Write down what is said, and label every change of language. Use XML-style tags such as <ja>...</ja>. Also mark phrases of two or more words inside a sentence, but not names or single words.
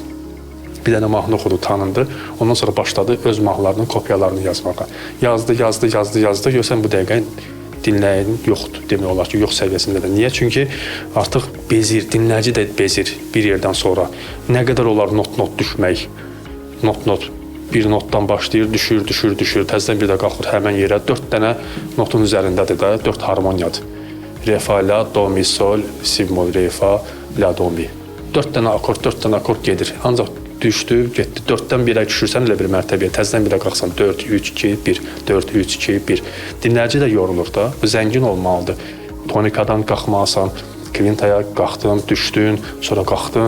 <az>Bir dənə mahnı oxudu, tanındı. Ondan sonra başladı öz mahnılarının kopyalarını yazmağa. Yazdı. Görsən bu dəqiqə dinləyən yoxdur, demək olar ki, yox səviyyəsində də. Niyə? Çünki artıq bezir, dinləyici də bezir bir yerdən sonra. Nə qədər olar not-not düşmək, not-not, bir notdan başlayır, düşür, təzədən bir də qalxır həmən yerə. 4 dənə notun üzərindədir də, 4 harmoniyadır. Re, fa, la, do, mi, sol, si, mol, re, fa, la, do, mi. 4 dənə akord gedir. Ancaq düşdü, getdi. 4-dən 1-ə düşürsən elə bir mərtəbəyə, təzədən 1-ə qalxsan 4, 3, 2, 1, 4, 3, 2, 1. Dinləyici də yorulur da. Bu zəngin olmalıdır. Tonikadan qalxmasan, kvintaya qalxdın, düşdün, sonra qalxdın.</az>